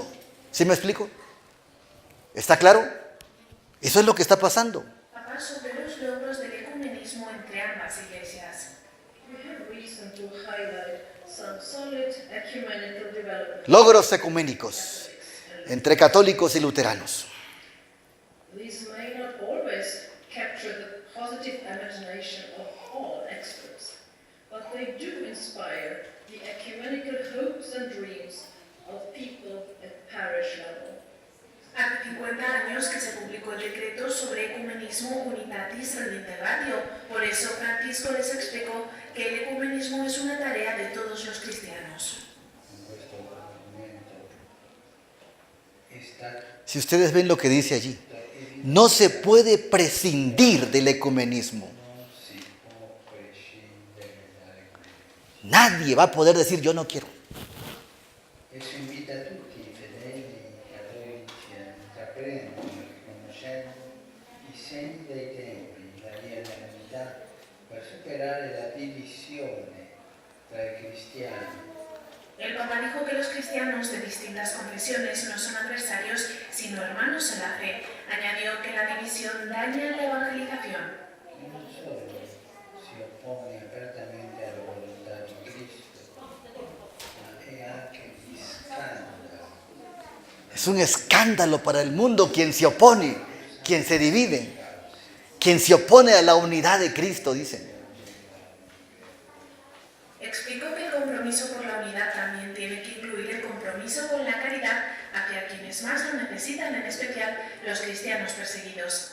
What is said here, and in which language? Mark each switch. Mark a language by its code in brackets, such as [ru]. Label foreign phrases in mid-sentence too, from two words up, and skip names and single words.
[es] ¿Sí me explico? ¿Está claro? Eso es lo que está pasando. Papá, sobre los logros del ecumenismo entre ambas iglesias. Logros ecuménicos entre católicos y luteranos. [en] These may not always capture the positive imagination of all experts, but they do inspire the ecumenical hopes and dreams of people at parish level. [es] 50 años que se publicó el decreto sobre ecumenismo Unitatis Redintegratio. Por eso Francisco les explicó que el ecumenismo es una tarea de todos los cristianos. Si ustedes ven lo que dice allí, no se puede prescindir del ecumenismo. Nadie va a poder decir yo no quiero. Eso invita a [it] tutti i fedeli cattolici a intraprendere, riconoscendo i segni dei tempi, la via dell'unità, per superare la divisione tra i cristiani. [es] El Papa dijo que los cristianos de distintas confesiones no son adversarios, sino hermanos en la fe. Añadió que la división daña la evangelización. [it] Non solo si oppone apertamente alla volontà di Cristo, ma è anche di scandalo. [es] Es un escándalo para el mundo quien se opone, quien se divide, quien se opone a la unidad de Cristo, dicen. Explicó que el compromiso por la unidad también tiene que incluir el compromiso con la caridad hacia quienes más lo necesitan, en especial los cristianos perseguidos.